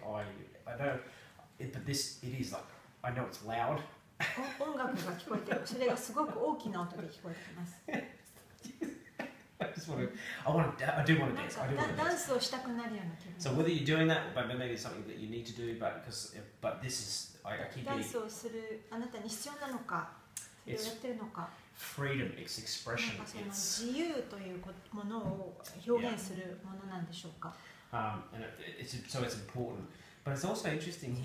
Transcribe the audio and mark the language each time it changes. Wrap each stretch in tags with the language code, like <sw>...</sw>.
<en>I know it, but this it is like I know it's loud.</en> <ja>音楽が聞こえてる。それがすごく大きな音で聞こえてきます。</ja> <en>I do want to dance.</en> <ja>ダンスをしたくなるような気分。</ja> <en>So whether you're doing that, but maybe it's something that you need to do, but this is I keep</en> <ja>ダンスをするあなたに必要なのか、それをやってるのか。</ja> <en>freedom, it's expression.</en> <ja>自由というものを表現するものなんでしょうか。</ja> <en>And so it's important, but it's also interesting</en>